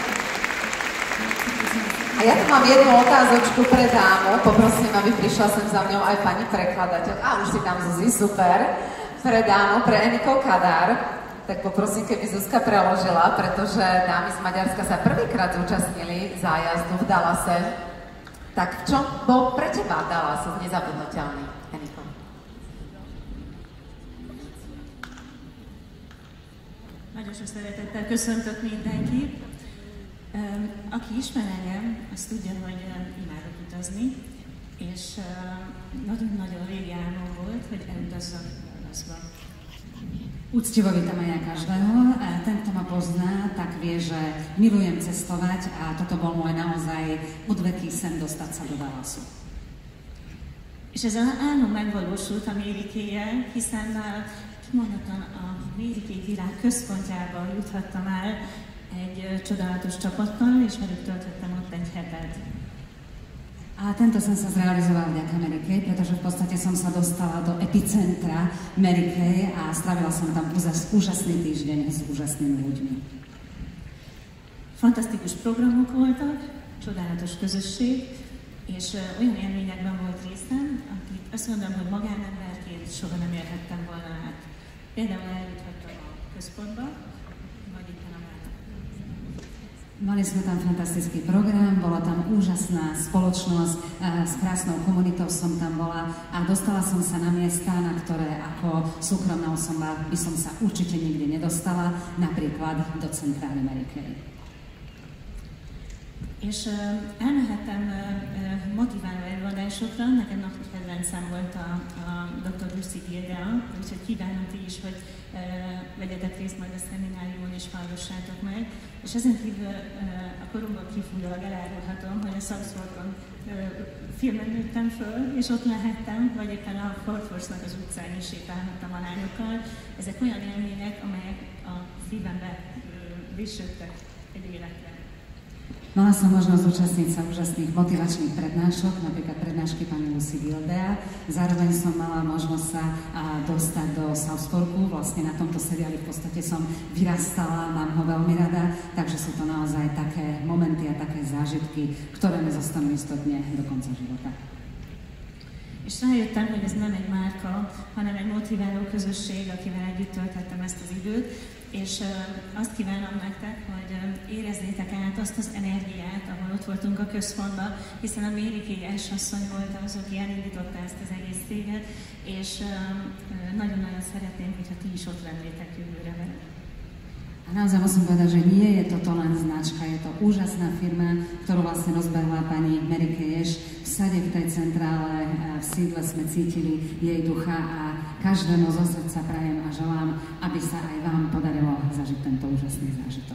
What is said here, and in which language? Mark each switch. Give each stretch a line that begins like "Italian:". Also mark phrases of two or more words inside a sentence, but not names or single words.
Slovak: A ja tu mám jednu otázočku pre dámu, poprosím, aby prišla sem za mňou aj pani prekladateľ. A už si tam Zuzi, super. Pre dámu, pre Emiko Kádár. Tak poprosím, keby Zuzka preložila, pretože dámy z Maďarska sa prvýkrát zúčastnili zájazdu v Dallase. Tak v čom bol pre teba Dallas nezabudnutelný, Emiko?
Hungarian: Nagyon sok szeretettel köszöntök mindenkit. Aki ismer engem, azt tudja, hogy imádok utazni, és nagyon-nagyon régi álmom volt, hogy elutazzak Dallasba.
Slovak: Úctivo vítam aj ja každého. Ten, kto ma pozná, tak vie, že milujem cestovať a toto bol môj naozaj odveký sen dostať sa do Dallasu.
Hungarian: És ez az álmom megvalósult a Mary Kay-jel, hiszen kimondottan a Mary Kay világ központjába juthattam el egy csodálatos csapattal, és velük töltöttem ott egy hetet.
Slovak: A tento sen sa zrealizoval vďaka Mary Kay, pretože v podstate som sa dostala do epicentra Mary Kay a strávila som tam úžasný týždeň s úžasnými ľuďmi.
Hungarian: Fantasztikus programok voltak, csodálatos közösség, és olyan élményekben volt részem, akit azt mondom, hogy magánemberként soha nem érhettem volna át. Például eljuthattam a központba, vagy itt a mellett.
Slovak: Mali sme tam fantastický program, bola tam úžasná spoločnosť, s krásnou komunitou som tam bola a dostala som sa na miesta, na ktoré ako súkromná osoba by som sa určite nikdy nedostala, napríklad do centrály Mary Kay.
Hungarian: És elmehettem motiváló előadást előadásokra. Nekem nagy kedvencem volt a Dr. Lucy Gildea, úgyhogy kívánom ti is, hogy vegyetek részt majd a szemináriumon és hallgassátok meg. És ezen kívül a koromból kifolyólag elárulhatom, hogy a Southwarkon filmen nőttem föl, és ott lehettem, vagy éppen a Fort Worth-nak az utcán is sétálhattam a lányokkal. Ezek olyan élmények, amelyek a szívembe vysöktek egy életre.
Slovak: Mala som možnosť zúčastniť sa úžasných motivačných prednášok, napríklad prednášky pani Lucy Gildea. Zároveň som mala možnosť sa dostať do Southwarku. Vlastne na tomto seriáli v podstate som vyrastala, mám ho veľmi rada, takže sú to naozaj také momenty a také zážitky, ktoré mi zostanú istotne do konca života.
Hungarian: És rájöttem, hogy ez nem egy márka, hanem egy motiváló közösség, akivel együtt tölthettem ezt az időt, és azt kívánom nektek, hogy érezzétek át azt az energiát, ahol ott voltunk a központban, hiszen a Mary Kay asszony volt az, aki elindította ezt az egész céget, és nagyon-nagyon szeretném, hogyha ti is ott lennétek jövőre vele.
Slovak: A naozaj musím povedať, že nie je toto len značka, je to úžasná firma, ktorú vlastne rozbehla pani Mary Kay všade v tej centrále, v sídle sme cítili jej ducha a každému zo srdca prajem a želám, aby sa aj vám podarilo zažiť tento úžasný zážitok.